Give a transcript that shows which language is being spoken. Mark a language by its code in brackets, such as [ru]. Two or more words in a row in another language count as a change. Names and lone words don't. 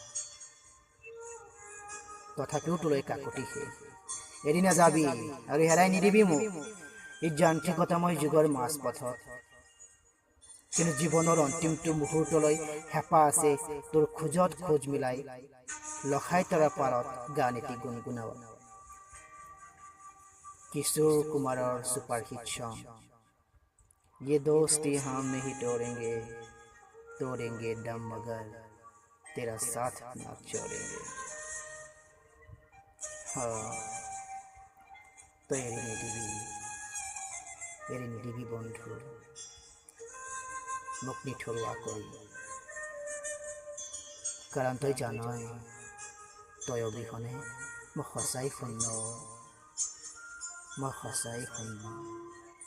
[as] তথাপিও তোলৈ কাকতি শেষ, এৰি নাযাবি আৰু হেৰাই নিদিবি মোক এই যান্ত্ৰিকতাময় যুগৰ মাজপথত। কিন্তু জীৱনৰ অন্তিমটো মুহূৰ্তলৈ হেঁপাহ আছে তোৰ খোজত খোজ মিলাই লখাই তৰা পাৰত গান এটি গুণগুণাও। কিশোৰ কুমাৰৰ [en] superhit song [hi] ये दोस्ती हम नहीं तोड़ेंगे दम मगर तेरा साथ ना छोड़ेंगे। [as] তই এৰি নিদিবি বন্ধু মোক নিথৰুৱা কৰি, কাৰণ তই জানই তই অবিহনে মই সঁচাই শূন্য।